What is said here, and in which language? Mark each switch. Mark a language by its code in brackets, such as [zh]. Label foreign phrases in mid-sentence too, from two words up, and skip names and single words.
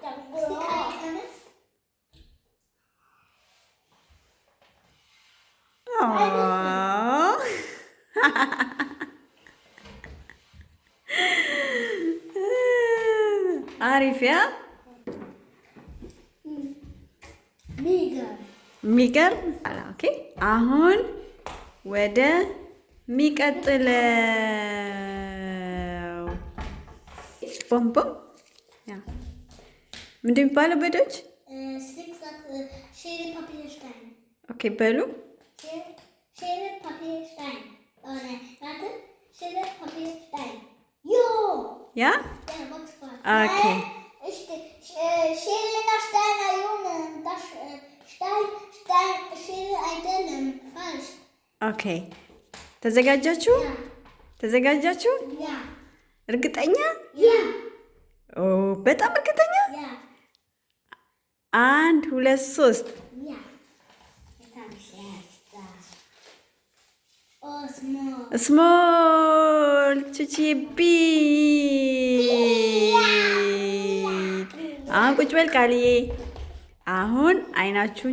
[am] አሪፍ። ያ የሚገርም። ኦኬ አሁን ወደ ሚቀጥለው ቦም ቦም ያ ምንድን የሚባለው በደጅ [de] Schere, Papier, Stein. [am] ኦኬ በሉ [de] Schere, Papier, Stein. Oh nein, warte. Schere, Papier, Stein. Jo! [am] ያ [de] Ja, was war? [am] ኦኬ [de] Schere nach Stein, Junge. Das Stein, Schere, Stein. Falsch. [am] ኦኬ ተዘጋጃችሁ [de] Ja. [am] ተዘጋጃችሁ [de] Ja. [am] እርግጠኛ [de] Ja. [am] ኦ በጣም እርግጠኛ [de] Ja. 1 2 3 Ja. Jetzt habe ich erst das. [en] Oh, small. [am] ስሞል ቹቺ ቢ አሁን ቁጭ በል ቃልዬ አሁን አይናችሁን